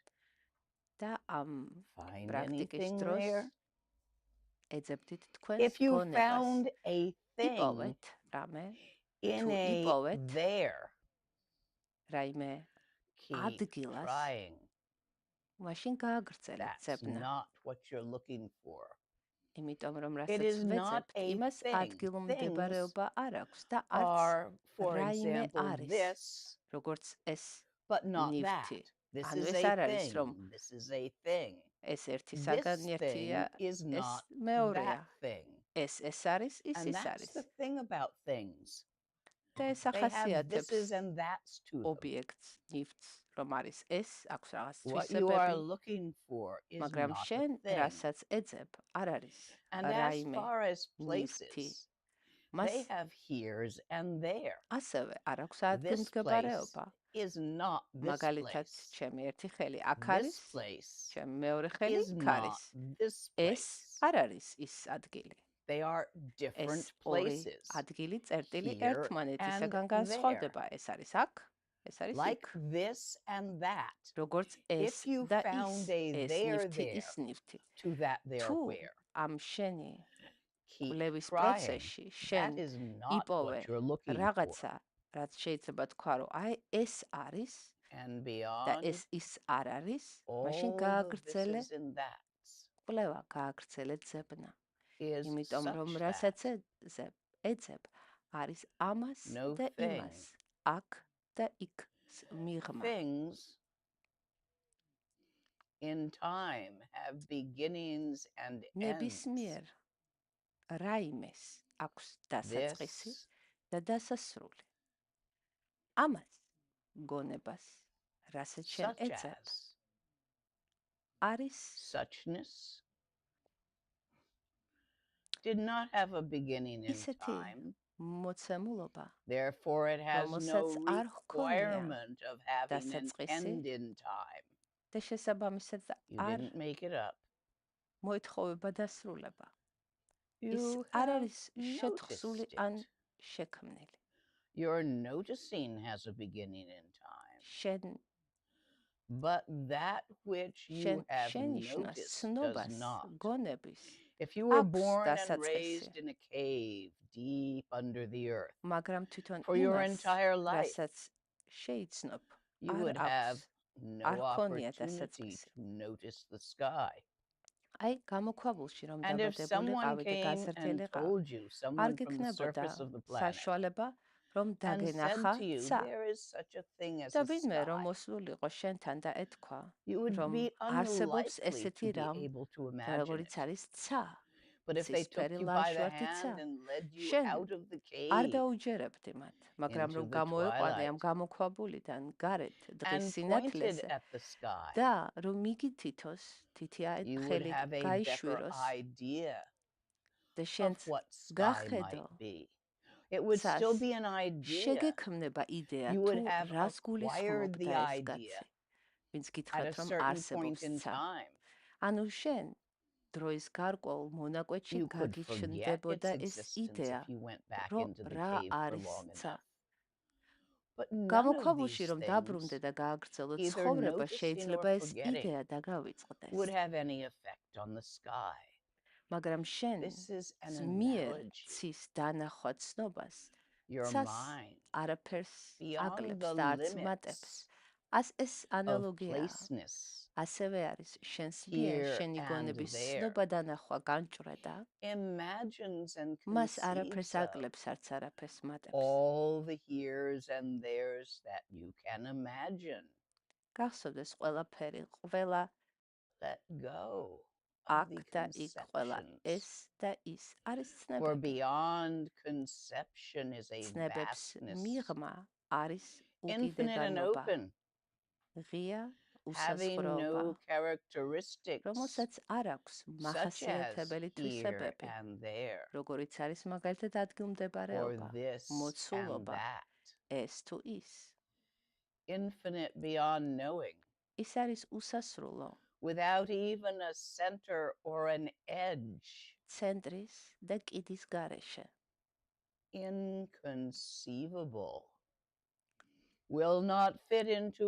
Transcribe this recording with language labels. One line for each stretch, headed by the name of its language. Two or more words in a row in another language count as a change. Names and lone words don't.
English: Find anything there? If you found a thing in a there, keep trying.
Georgian: მაშინ გააგრძელეთ
English: That's
Georgian: ძებნა.
English: not what you're looking for.
Georgian: იმიტომ რომ
English: It
Georgian: რასაც
English: is not
Georgian: ვეძებთ,
English: a
Georgian: იმას
English: thing.
Georgian: ადგილმდებარეობა არ აქვს და
English: Are,
Georgian: არც
English: for
Georgian: რაიმე
English: example,
Georgian: არის,
English: this,
Georgian: როგორც ეს
English: but not that.
Georgian: ნივთი.
English: This
Georgian: ანუ
English: is
Georgian: ეს
English: a
Georgian: არ არის,
English: thing.
Georgian: რომ
English: This is a thing.
Georgian: ეს ერთი
English: This
Georgian: საგანი ერთია,
English: thing is
Georgian: ეს
English: not
Georgian: მეორეა.
English: that thing.
Georgian: ეს არის, ის
English: And
Georgian: ის
English: that's
Georgian: არის.
English: the thing about things.
Georgian: და ეს
English: They have
Georgian: ახასიათებს
English: thises and that's to them.
Georgian: ობიექტს, ნივთს, რომ არის ეს, აქვს რაღაც
English: What you are
Georgian: თვისებები,
English: looking for is
Georgian: მაგრამ
English: not
Georgian: შენ
English: a thing.
Georgian: რასაც ეძებ, არ არის
English: And as
Georgian: რაიმე
English: far as
Georgian: ნივთი.
English: places,
Georgian: მას
English: they have here's and there.
Georgian: ასევე არ აქვს
English: This place
Georgian: ადგილმდებარეობა.
English: is not this
Georgian: მაგალითად,
English: place.
Georgian: ჩემი ერთი ხელი აქ
English: This
Georgian: არის,
English: place
Georgian: ჩემი მეორე ხელი
English: is
Georgian: იქ
English: not
Georgian: არის.
English: this
Georgian: ეს
English: place.
Georgian: არ არის ის ადგილი.
English: They are
Georgian: ეს
English: different
Georgian: ორი
English: places.
Georgian: ადგილი წერტილი
English: Here
Georgian: ერთმანეთისაგან
English: and
Georgian: განსხვავდება. ეს არის აქ, ეს არის
English: Like
Georgian: იქ.
English: this and that.
Georgian: როგორც ეს
English: If you
Georgian: და ის,
English: found a
Georgian: ეს
English: there
Georgian: ნივთი,
English: there
Georgian: ის ნივთი.
English: to that there
Georgian: თუ
English: where,
Georgian: ამ შენი
English: keep
Georgian: კვლევის
English: trying.
Georgian: პროცესში შენ
English: That is not
Georgian: იპოვე
English: what you're looking for.
Georgian: რაღაცა, რაც შეიძლება თქვა, რომ აი ეს არის
English: And
Georgian: და
English: beyond
Georgian: ეს ის არ არის, მაშინ
English: all the
Georgian: გააგრძელე
English: thises and that's
Georgian: კვლევა, გააგრძელე ძებნა.
English: is
Georgian: იმიტომ რომ
English: such
Georgian: რასაც
English: that
Georgian: ეძებ, არის ამას
English: no
Georgian: და
English: thing.
Georgian: იმას, აქ და იქ მიღმა.
English: Things in time have beginnings and ends.
Georgian: ნებისმიერ რაიმეს აქვს დასაწყისი
English: This
Georgian: და დასასრული. ამას გონებას, რასაც შენ
English: such
Georgian: ეძებ,
English: as
Georgian: არის
English: suchness did not have a beginning in
Georgian: ისეთი
English: time.
Georgian: მოცემულობა,
English: Therefore, it has no
Georgian: რომელსაც არ ჰქონია
English: requirement of having an
Georgian: დასაწყისი
English: end in time.
Georgian: და შესაბამისად
English: You
Georgian: არ
English: didn't make it up.
Georgian: მოითხოვება დასრულება. ის
English: You
Georgian: არ
English: have
Georgian: არის შეთხსული
English: noticed
Georgian: ან
English: it.
Georgian: შექმნილი.
English: Your noticing has a beginning in time.
Georgian: შენ
English: But that which you have
Georgian: შენიშნას
English: noticed
Georgian: ცნობას,
English: does not.
Georgian: გონების,
English: If you were
Georgian: აქვს
English: born and
Georgian: დასაწყისი.
English: raised in a cave deep under the earth
Georgian: მაგრამ თვითონ
English: for your
Georgian: იმას,
English: entire life,
Georgian: რასაც შეიცნობ,
English: you
Georgian: არ
English: would have
Georgian: აქვს.
English: no
Georgian: არ ჰქონია
English: opportunity
Georgian: დასაწყისი.
English: to notice the sky.
Georgian: აი, გამოქვაბულში რომ
English: And if
Georgian: დაბადებული
English: someone
Georgian: ყავი და
English: came
Georgian: გაზრდილი
English: and
Georgian: ყავი,
English: told you,
Georgian: არ
English: someone from the
Georgian: გიქნებოდა
English: surface of the planet,
Georgian: საშუალება, რომ
English: and
Georgian: დაგენახა
English: said to you,
Georgian: ცა.
English: there is such a thing as
Georgian: და
English: a
Georgian: ვინმე რომ
English: sky,
Georgian: მოსულიყო შენთან და ეთქვა,
English: you would
Georgian: რომ
English: be
Georgian: არსებობს
English: unlikely
Georgian: ესეთი
English: to be
Georgian: რამ,
English: able to imagine
Georgian: როგორიც
English: it.
Georgian: არის ცა.
English: But if they took
Georgian: ცისფერი
English: you by the
Georgian: ლანჩვარტი ცა.
English: hand and led you
Georgian: შენ
English: out of the
Georgian: არ
English: cave
Georgian: დაუჯერებდი მათ, მაგრამ
English: into
Georgian: რომ
English: the
Georgian: გამოეყვანე ამ
English: twilight
Georgian: გამოქვაბულიდან გარეთ დღის
English: and pointed
Georgian: სინათლეზე
English: at the sky,
Georgian: და რომ იგი თითოს თითია
English: you would
Georgian: ხელი
English: have a better
Georgian: გაიშვიროს
English: idea
Georgian: და
English: of
Georgian: შენც
English: what sky
Georgian: გახედო
English: might be. It would
Georgian: ცას
English: still be an idea.
Georgian: შეგექმნება იდეა
English: You
Georgian: თუ
English: would have
Georgian: რას
English: acquired the
Georgian: გულისხმობდა ეს
English: idea
Georgian: კაცი, ვინც
English: at
Georgian: გითხრათ
English: a
Georgian: რომ
English: certain
Georgian: არსებობს
English: point in
Georgian: ცა.
English: time.
Georgian: ანუ შენ დროის გარკვეულ მონაკვეთში
English: You could forget
Georgian: გაგიჩნდებოდა
English: its
Georgian: ეს
English: existence
Georgian: იდეა,
English: if you went back
Georgian: რომ
English: into the
Georgian: რა
English: cave for
Georgian: არის
English: long
Georgian: ცა.
English: enough. But none of
Georgian: გამოქვაბულში
English: these
Georgian: რომ დაბრუნდე
English: things,
Georgian: და გააგრძელო
English: either
Georgian: ცხოვრება,
English: noticing
Georgian: შეიძლება
English: or
Georgian: ეს
English: forgetting,
Georgian: იდეა დაგავიწყდეს.
English: would have any effect on the sky.
Georgian: მაგრამ შენ
English: This is an
Georgian: ძმიერ
English: analogy.
Georgian: ცის დანახვა ცნობას
English: Your
Georgian: ცას
English: mind,
Georgian: არაფერს
English: beyond
Georgian: აკლებს
English: the
Georgian: და არც მატებს.
English: limits
Georgian: ეს
English: of
Georgian: ანალოგია
English: placeness,
Georgian: ასევე არის შენს მიერ
English: here
Georgian: შენი
English: and
Georgian: გონების
English: there,
Georgian: ცნობა დანახვა განჭრედა,
English: imagines and
Georgian: მას არაფერს
English: conceives of
Georgian: აკლებს, არც არაფერს მატებს.
English: all the heres and theres that you can imagine.
Georgian: გახსოვდეს ყველაფერი, ყველა
English: Let go of
Georgian: აქ
English: the
Georgian: და იქ, ყველა ეს
English: conceptions.
Georgian: და ის არის
English: For
Georgian: ცნებები.
English: beyond conception is a
Georgian: ცნებებს
English: vastness,
Georgian: მიღმა არის
English: infinite and
Georgian: უკიდეგანობა,
English: open,
Georgian: ღია
English: having
Georgian: უსაზღვროობა,
English: no characteristics
Georgian: რომელსაც არ აქვს
English: such as
Georgian: მახასიათებელი
English: here
Georgian: თვისებები,
English: and there,
Georgian: როგორიც არის მაგალითად
English: or
Georgian: ადგილმდებარეობა,
English: this and
Georgian: მოცულობა,
English: that.
Georgian: ეს თუ ის.
English: Infinite beyond knowing,
Georgian: ის არის უსასრულო,
English: without even a center or an edge.
Georgian: ცენტრის და კიდის გარეშე.
English: Inconceivable. Will not fit into